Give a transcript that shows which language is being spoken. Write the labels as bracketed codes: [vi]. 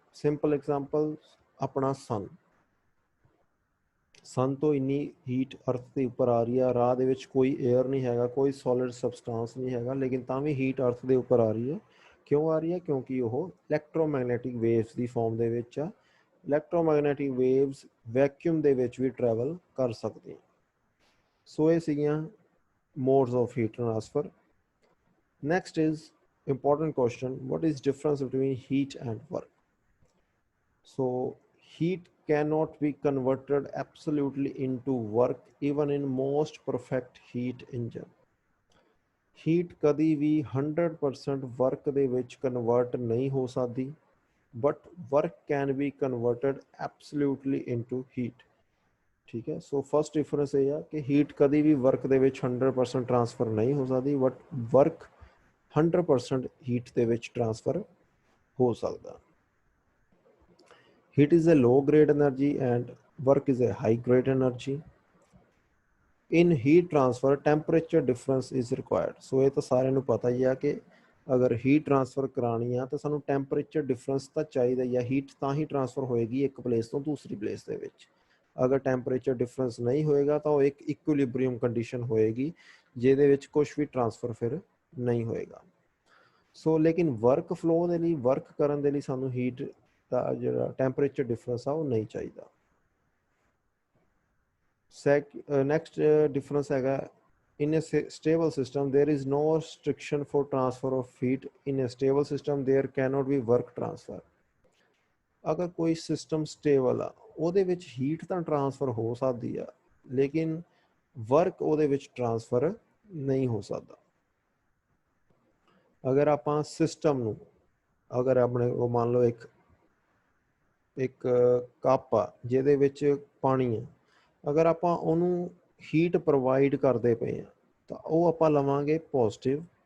[pa] Simple example ਆਪਣਾ ਸਨ ਤੋਂ ਇੰਨੀ ਹੀਟ ਅਰਥ ਦੇ ਉੱਪਰ ਆ ਰਹੀ ਆ, ਰਾਹ ਦੇ ਵਿੱਚ ਕੋਈ 에ਅਰ ਨਹੀਂ ਹੈਗਾ, ਕੋਈ ਸੋਲਿਡ ਸਬਸਟੈਂਸ ਨਹੀਂ ਹੈਗਾ, ਲੇਕਿਨ ਤਾਂ ਵੀ ਹੀਟ ਅਰਥ ਦੇ ਉੱਪਰ ਆ ਰਹੀ ਹੈ। ਕਿਉਂ ਆ ਰਹੀ ਹੈ? ਕਿਉਂਕਿ ਉਹ ਇਲੈਕਟ੍ਰੋਮੈਗਨੈਟਿਕ ਵੇਵਸ ਦੀ ਫਾਰਮ ਦੇ ਵਿੱਚ ਆ। ਇਲੈਕਟ੍ਰੋਮੈਗਨੈਟਿਕ ਵੇਵਸ ਵੈਕਿਊਮ ਦੇ ਵਿੱਚ ਵੀ ਟਰੈਵਲ ਕਰ ਸਕਦੀਆਂ। ਸੋ ਇਹ ਸੀਗੀਆਂ modes of heat transfer. [en] Next is important question, what is difference between heat and work? So heat cannot be converted absolutely into work even in most perfect heat engine. [pa] Heat ਕਦੀ ਵੀ 100% work ਦੇ ਵਿੱਚ convert ਨਹੀਂ ਹੋ ਸਕਦੀ, [en] But work can be converted absolutely into heat. [pa] ਠੀਕ ਹੈ, so first difference ਇਹ ਆ ਕਿ ਹੀਟ ਕਦੀ ਵੀ ਵਰਕ ਦੇ ਵਿੱਚ 100% ਟਰਾਂਸਫਰ ਨਹੀਂ ਹੋ ਸਕਦੀ, ਬਟ ਵਰਕ 100% ਹੀਟ ਦੇ ਵਿੱਚ ਟਰਾਂਸਫਰ ਹੋ ਸਕਦਾ। [en] Heat is a low grade energy and work is a high grade energy. In heat transfer temperature difference is required. [pa] ਸੋ ਇਹ ਤਾਂ ਸਾਰਿਆਂ ਨੂੰ ਪਤਾ ਹੀ ਆ ਕਿ ਅਗਰ ਹੀਟ ਟਰਾਂਸਫਰ ਕਰਾਉਣੀ ਆ ਤਾਂ ਸਾਨੂੰ ਟੈਂਪਰੇਚਰ ਡਿਫਰੈਂਸ ਤਾਂ ਚਾਹੀਦਾ ਹੀ ਆ, ਹੀਟ ਤਾਂ ਹੀ ਟਰਾਂਸਫਰ ਹੋਏਗੀ ਇੱਕ ਪਲੇਸ ਤੋਂ ਦੂਸਰੀ ਪਲੇਸ ਦੇ ਵਿੱਚ। ਅਗਰ ਟੈਂਪਰੇਚਰ ਡਿਫਰੈਂਸ ਨਹੀਂ ਹੋਏਗਾ ਤਾਂ ਉਹ ਇੱਕ ਇਕੁਇਲਿਬਰੀਅਮ ਕੰਡੀਸ਼ਨ ਹੋਏਗੀ ਜਿਹਦੇ ਵਿੱਚ ਕੁਝ ਵੀ ਟਰਾਂਸਫਰ ਫਿਰ ਨਹੀਂ ਹੋਏਗਾ। ਸੋ ਲੇਕਿਨ ਵਰਕ ਫਲੋ ਦੇ ਲਈ, ਵਰਕ ਕਰਨ ਦੇ ਲਈ ਸਾਨੂੰ ਹੀਟ ਦਾ ਜਿਹੜਾ ਟੈਂਪਰੇਚਰ ਡਿਫਰੈਂਸ ਆ ਉਹ ਨਹੀਂ ਚਾਹੀਦਾ। ਨੈਕਸਟ ਡਿਫਰੈਂਸ ਹੈਗਾ [en] in a stable system there is no restriction for transfer of heat. In a stable system there cannot be work transfer. [pa] ਅਗਰ ਕੋਈ ਸਿਸਟਮ ਸਟੇਬਲ ਆ ਉਹਦੇ ਵਿੱਚ ਹੀਟ ਤਾਂ ਟਰਾਂਸਫਰ ਹੋ ਸਕਦੀ ਆ ਲੇਕਿਨ ਵਰਕ ਉਹਦੇ ਵਿੱਚ ਟਰਾਂਸਫਰ ਨਹੀਂ ਹੋ ਸਕਦਾ। ਅਗਰ ਆਪਾਂ ਸਿਸਟਮ ਨੂੰ, ਅਗਰ ਆਪਣੇ ਉਹ ਮੰਨ ਲਓ ਇੱਕ ਕੱਪ ਆ ਜਿਹਦੇ ਵਿੱਚ ਪਾਣੀ ਆ, ਅਗਰ ਆਪਾਂ ਉਹਨੂੰ ਹੀਟ ਪ੍ਰੋਵਾਈਡ ਕਰਦੇ ਪਏ ਆ ਤਾਂ ਉਹ ਆਪਾਂ ਲਵਾਂਗੇ ਪੋਜ਼ਿਟਿਵ।